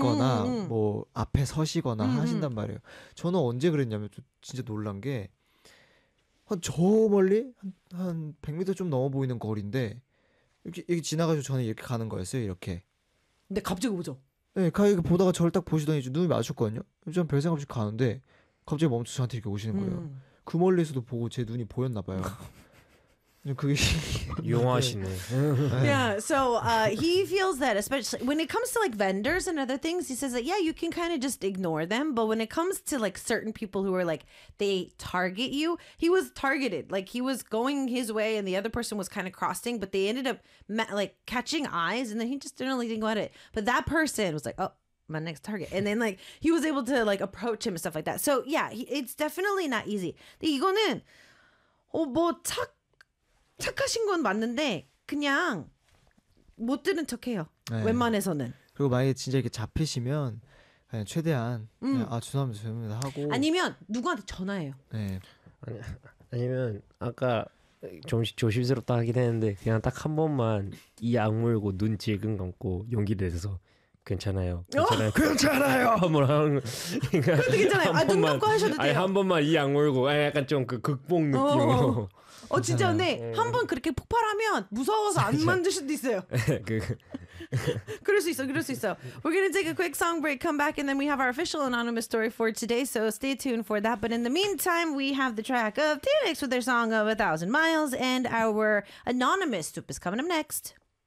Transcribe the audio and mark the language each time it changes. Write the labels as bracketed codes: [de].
[ko] 잡거나 뭐 앞에 서시거나 하신단 말이에요. 저는 언제 그랬냐면 진짜 놀란 게 한 저 멀리 한 100m 좀 넘어 보이는 거리인데 이렇게 지나가서 저는 이렇게 가는 거였어요. 이렇게. 근데 갑자기 오죠. 네, 가게 보다가 저를 딱 보시더니 눈이 마주쳤거든요. 저는 별 생각 없이 가는데 갑자기 멈춰 저한테 이렇게 오시는 거예요. 그 멀리서도 보고 제 눈이 보였나 봐요. 용하시네. [en] Yeah, so he feels that especially when it comes to like vendors and other things, he says that yeah, you can kind of just ignore them, but when it comes to like certain people who are like they target you, he was targeted. Like he was going his way and the other person was kind of crossing, but they ended up like catching eyes and then he just didn't really think about it. But that person was like, "Oh, my next target." And then like he was able to like approach him and stuff like that. So, yeah, it's definitely not easy. [ko] 이거는 뭐 착 착하신 건 맞는데 그냥 못 들은 척해요. 네. 웬만해서는. 그리고 만약에 진짜 이렇게 잡히시면 그냥 최대한 아 죄송합니다 하고 아니면 누구한테 전화해요. 네. 아니면 아까 좀 조심스럽다 하긴 했는데 그냥 딱 한 번만 이 악물고 눈 질끈 감고 용기를 내서 괜찮아요. 괜찮아요. 괜찮아요. 뭐라 하는 거. 그것도 괜찮아요. 아 눈 감고 하셔도 돼요. 아니 한 번만 이 악물고 약간 좀 그 극복 느낌으로 어 진짜 근데 한 번 그렇게 폭발하면 무서워서 안 만들 수도 있어요. 그럴 수 있어. 그럴 수 있어. [en] We're going to take a quick song break, come back, and then we have our official anonymous story for today. So stay tuned for that. But in the meantime, we have the track of TNX with their song of 1,000 Miles, and our anonymous soup is coming up next.